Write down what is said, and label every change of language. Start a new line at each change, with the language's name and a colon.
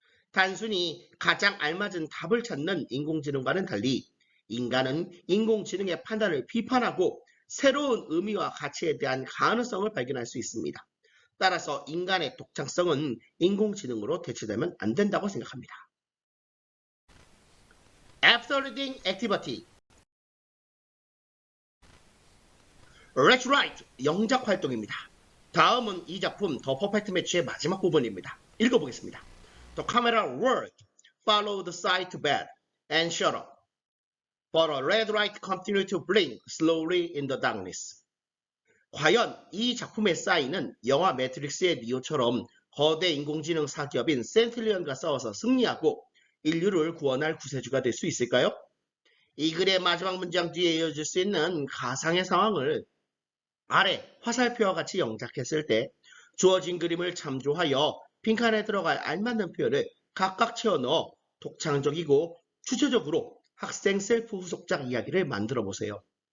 Korean: 단순히 가장 알맞은 답을 찾는 인공지능과는 달리 인간은 인공지능의 판단을 비판하고 새로운 의미와 가치에 대한 가능성을 발견할 수 있습니다. 따라서 인간의 독창성은 인공지능으로 대체되면 안 된다고 생각합니다.
English: After reading activity. Let's write.
Korean: 영작 활동입니다. 다음은 이 작품 더 퍼펙트 매치의 마지막 부분입니다. 읽어보겠습니다.
English: The camera worked, followed the side to bed, and shut up. But a red light continued to blink slowly in the darkness.
Korean: 과연 이 작품의 사인은 영화 매트릭스의 니오처럼 거대 인공지능 사기업인 센틸리언과 싸워서 승리하고 인류를 구원할 구세주가 될 수 있을까요? 이 글의 마지막 문장 뒤에 이어질 수 있는 가상의 상황을 아래 화살표와 같이 영작했을 때 주어진 그림을 참조하여 빈칸에 들어갈 알맞는 표현을 각각 채워넣어 독창적이고 주체적으로 학생 셀프 후속작 이야기를 만들어 보세요.